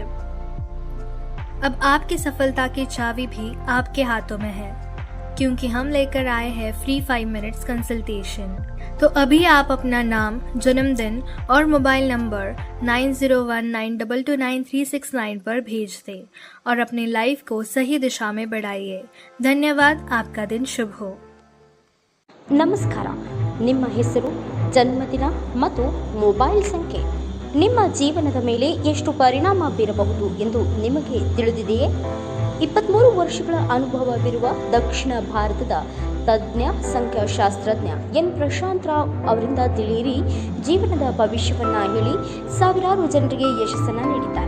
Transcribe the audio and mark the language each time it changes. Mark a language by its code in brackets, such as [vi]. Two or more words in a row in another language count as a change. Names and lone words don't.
[hi] अब आपकी सफलता की चाबी भी आपके हाथों में है, क्योंकि हम लेकर आए हैं [en] free 5 minutes consultation. [hi] तो अभी आप अपना नाम, जन्मदिन और [en] mobile number [hi] 9019229369 पर भेज दें और अपनी लाइफ को सही दिशा में बढ़ाइए। धन्यवाद, आपका दिन शुभ हो। [kn] ನಮಸ್ಕಾರ. ನಿಮ್ಮ ಹೆಸರು, ಜನ್ಮದಿನ ಮತ್ತು ಮೊಬೈಲ್ ಸಂಖ್ಯೆ ನಿಮ್ಮ ಜೀವನದ ಮೇಲೆ ಎಷ್ಟು ಪರಿಣಾಮ ಬೀರಬಹುದು ಎಂದು ನಿಮಗೆ ತಿಳಿದಿದೆಯೇ? 23 ವರ್ಷಗಳ ಅನುಭವವಿರುವ ದಕ್ಷಿಣ ಭಾರತದ ತಜ್ಞ ಸಂಖ್ಯಾಶಾಸ್ತ್ರಜ್ಞ ಎನ್ ಪ್ರಶಾಂತ್ ರಾವ್ ಅವರಿಂದ ತಿಳಿಯಿರಿ ಜೀವನದ ಭವಿಷ್ಯವನ್ನ ಹೇಳಿ ಸಾವಿರಾರು ಜನರಿಗೆ ಯಶಸ್ಸನ್ನು ನೀಡಿದ್ದಾರೆ.